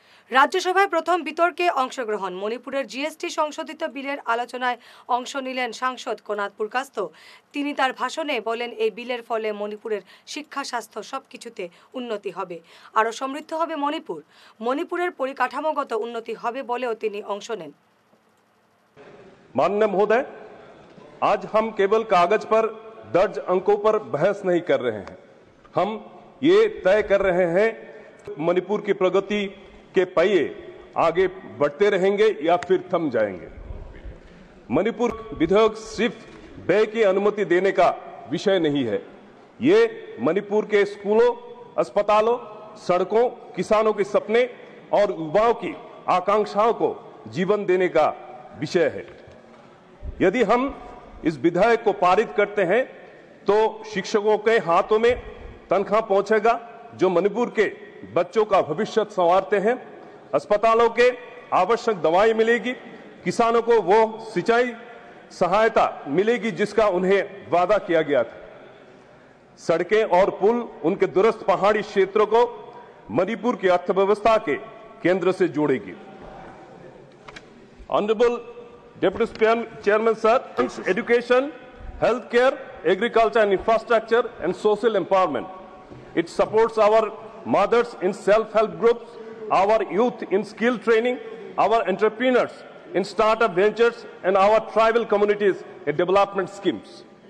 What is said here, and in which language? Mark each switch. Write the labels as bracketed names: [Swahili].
[Bangla] রাজ্যসভায় প্রথম বিতর্কে অংশগ্রহণ। মণিপুরের জিএসটি সংশোধিত বিলের আলোচনায় অংশ নিলেন সাংসদ কোনাদ পুরকাস্ত। তিনি তার ভাষণে বলেন, এই বিলের ফলে মণিপুরের শিক্ষা, স্বাস্থ্য সবকিছুতে উন্নতি হবে, আরও সমৃদ্ধ হবে মণিপুর। মণিপুরের পরিকাঠামোগত উন্নতি হবে বলেও তিনি অংশ নেন। [Hindi] माननीय महोदय, आज हम केवल कागज पर दर्ज अंकों पर बहस नहीं कर रहे हैं, हम ये तय कर रहे हैं मणिपुर की प्रगति के पहिए आगे बढ़ते रहेंगे या फिर थम जाएंगे। मणिपुर विधेयक सिर्फ व्यय की अनुमति देने का विषय नहीं है, ये मणिपुर के स्कूलों, अस्पतालों, सड़कों, किसानों के सपने और युवाओं की आकांक्षाओं को जीवन देने का विषय है। यदि हम इस विधेयक को पारित करते हैं तो शिक्षकों के हाथों में तनख्वाह पहुंचेगा जो मणिपुर के बच्चों का भविष्य संवारते हैं, अस्पतालों के आवश्यक दवाएं मिलेगी, किसानों को वो सिंचाई सहायता मिलेगी जिसका उन्हें वादा किया गया था, सड़कें और पुल उनके दूरस्थ पहाड़ी क्षेत्रों को मणिपुर की अर्थव्यवस्था के केंद्र से जोड़ेगी। [English] Honourable Deputy Chairman Sir, education, healthcare, agriculture and infrastructure and social empowerment. It supports our mothers in self-help groups, our youth in skill training, our entrepreneurs in startup ventures and our tribal communities in development schemes.